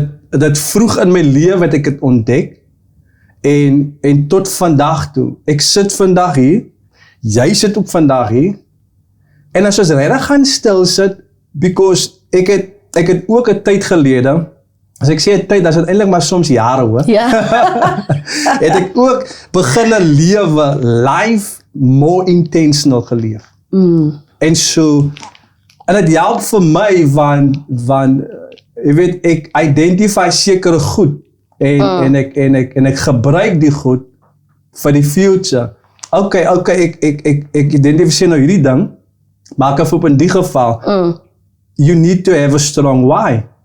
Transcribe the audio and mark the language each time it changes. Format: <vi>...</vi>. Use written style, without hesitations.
<af>Dat vroeg in my lewe wat ek het ontdek en tot vandag toe. Ek sit vandag hier, jy sit ook vandag hier. En as ons regtig gaan stil sit,</af> <en>because</en> <af>ek het ook 'n tyd gelede, as ek sê 'n tyd, dan is dit eintlik maar soms jare hoor. Ja. Het ek ook begin lewe</af> <en>life more intentional</en> <af>geleef. En so, en dit help vir my want jy weet, ek identify sekere goed en ek gebruik die goed vir die future. Okay, ek identifiseer nou hierdie ding, maar ek op in die geval,</af> <en>you need to have a strong why.</en>